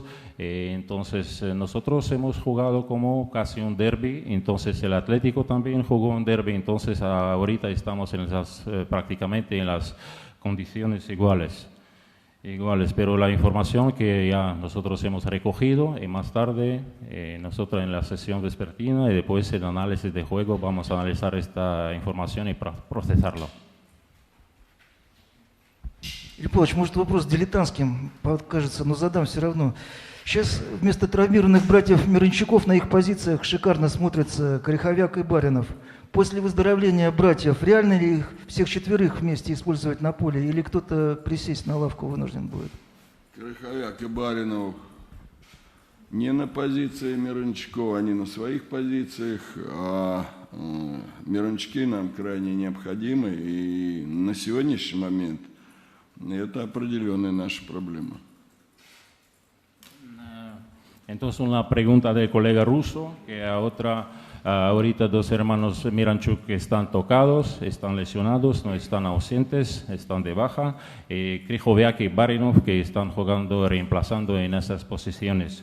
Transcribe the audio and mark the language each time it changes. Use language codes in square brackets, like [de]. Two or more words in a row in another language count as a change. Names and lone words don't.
[es] Entonces, nosotros hemos jugado como casi un derbi, entonces el Atlético también jugó un derbi, entonces ahorita estamos prácticamente en las condiciones iguales. Igual espero la información que ya nosotros hemos recogido y más tarde nosotros en la sesión vespertina y después el análisis de juego vamos a analizar esta información y procesarlo. [ru] Юрий Павлович, может вопрос дилетантским покажется, но задам все равно. Сейчас вместо травмированных братьев Мирончуков на их позициях шикарно смотрятся Криховяк и Баринов. После выздоровления братьев, реально ли их всех четверых вместе использовать на поле, или кто-то присесть на лавку вынужден будет? Криховяк и Баринов не на позиции Мирончукова, они на своих позициях, а Мирончуки нам крайне необходимы, и на сегодняшний момент это определенная наша проблема. [es] Entonces una pregunta del colega ruso, que ahorita dos hermanos Miranchuk que están tocados, están lesionados, no están ausentes, están de baja, Krychowiak y Barinov que están jugando, reemplazando en esas posiciones.